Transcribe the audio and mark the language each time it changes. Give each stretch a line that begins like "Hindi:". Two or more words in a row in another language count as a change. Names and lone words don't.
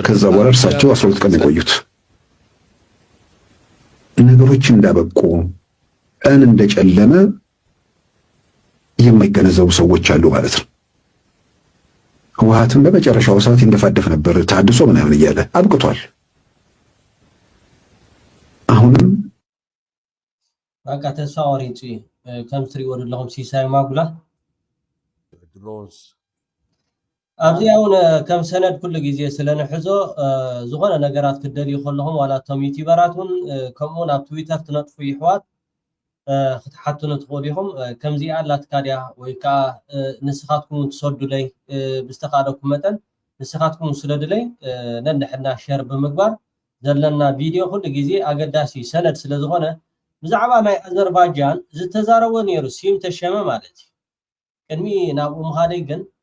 Amharic: ከዛ በኋላ እርሳቸው 12 ቀን የቆዩት ነገሮች እንዳበቁ ቀን እንደጨለመ የማይገነዘቡ ሰዎች አሉ ማለት ነው። ህወሓትን በመጨረሻው ሰዓት እንደፋደፍ ነበር ታድሶ ምናምን እያለ አብቅቷል። አሁንም
Tigrinya: በቃ ተስፋ ወሪጪ ከም ትሪእዎ ዘለኹም ሲሳይ ማጉላ ድሮንስ ኣብዚያውን ከም ሰነድ ኩሉ ግዜ ስለንሕዞ ዝኾነ ነገራት ክደልዩ ከለኹም ዋላ እቶም ዩቲዩበራት እውን ከምኡውን ኣብ ትዊተር ትነጥፉ ይሕዋት ክትሓትኑ ትኽእሉ ኢኹም ከምዚኣ ኣላትካ ድያ ወይ ከዓ ንስኻትኩም ትሰዱለይ ብዝተኻእለኩም መጠን ንስኻትኩም ስለድለይ ነንሕና ሸር ብምግባር ዘለና ቪድዮ ኩሉ ግዜ ኣገዳሲ ሰነድ ስለ ዝኾነ ብዛዕባ ናይ ኣዘርባይጃን ዝተዛረቦ ነይሩ ሲም ተሸመ ማለት እዩ ቅድሚ ናብኡ ምኻደይ ግን